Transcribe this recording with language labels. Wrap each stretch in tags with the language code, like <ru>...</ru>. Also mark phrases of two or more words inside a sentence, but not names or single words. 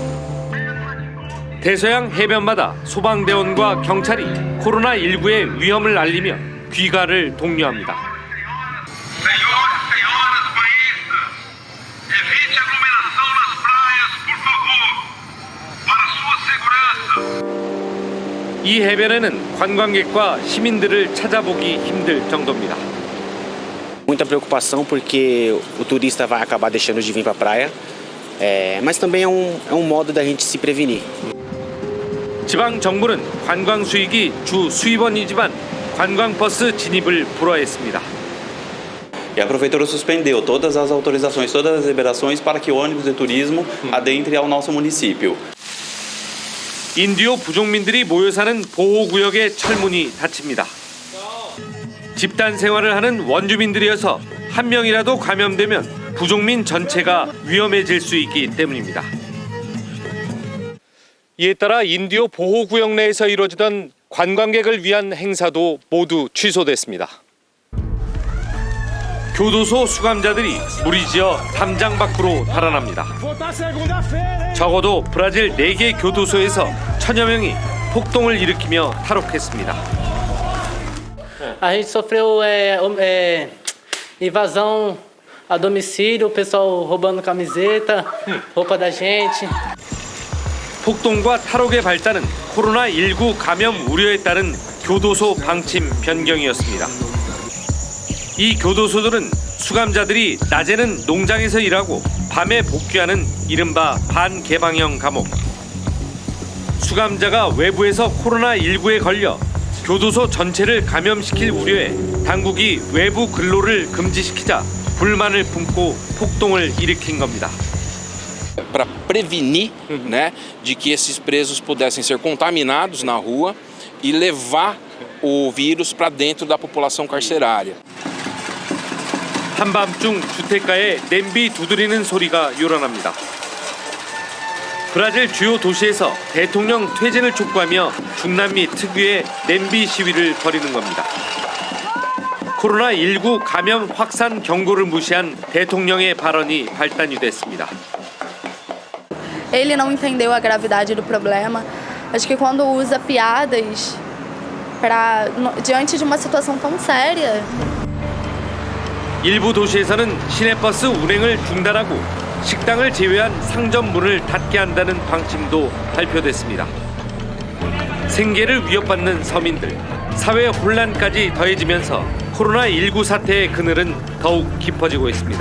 <ko>대서양 해변마다 소방대원과 경찰이 코로나19의 위험을 알리며 귀가를 독려합니다. 이 해변에는 관광객과 시민들을 찾아보기 힘들 정도입니다.</ko> <pt>Muita preocupação porque o turista vai acabar deixando de vir para a praia, mas também é um modo da gente se prevenir.</pt> <ko>지방 정부는 관광 수익이 주 수입원이지만 관광버스 진입을 불허했습니다.</ko> <pt>E a prefeitura suspendeu todas as autorizações, todas as liberações para que o ônibus de turismo adentre ao nosso município.</pt> <ko>인디오 부족민들이 모여 사는 보호구역의 철문이 닫힙니다. 집단 생활을 하는 원주민들이어서 한 명이라도 감염되면 부족민 전체가 위험해질 수 있기 때문입니다. 이에 따라 인디오 보호구역 내에서 이루어지던 관광객을 위한 행사도 모두 취소됐습니다. 교도소 수감자들이 무리지어 담장 밖으로 달아납니다. 적어도 브라질 4개 교도소에서 1000여 명이 폭동을 일으키며 탈옥했습니다.</ko> <pt>A gente sofreu invasão a domicílio, o pessoal roubando camiseta, roupa da gente.</pt> <ko>폭동과 탈옥의 발단은 코로나19 감염 우려에 따른 교도소 방침 변경이었습니다. 이 교도소들은 수감자들이 낮에는 농장에서 일하고 밤에 복귀하는 이른바 반개방형 감옥. 수감자가 외부에서 코로나19에 걸려 교도소 전체를 감염시킬 우려에 당국이 외부 근로를 금지시키자 불만을 품고 폭동을 일으킨 겁니다.</ko> <pt>Para prevenir, né, de que esses presos pudessem ser contaminados na rua e levar o vírus para dentro da população carcerária.</pt> <ko>한밤중 주택가에 냄비 두드리는 소리가 요란합니다. 브라질 주요 도시에서 대통령 퇴진을 촉구하며 중남미 특유의 냄비 시위를 벌이는 겁니다. 코로나19 감염 확산 경고를 무시한 대통령의 발언이 발단이 됐습니다.</ko> <pt>Ele não entendeu a gravidade do problema. Acho que quando usa piadas diante de uma situação tão séria.</pt> <ko>일부 도시에서는 시내버스 운행을 중단하고 식당을 제외한 상점 문을 닫게 한다는 방침도 발표됐습니다. 생계를 위협받는 서민들, 사회 혼란까지 더해지면서 코로나19 사태의 그늘은 더욱 깊어지고 있습니다.</ko>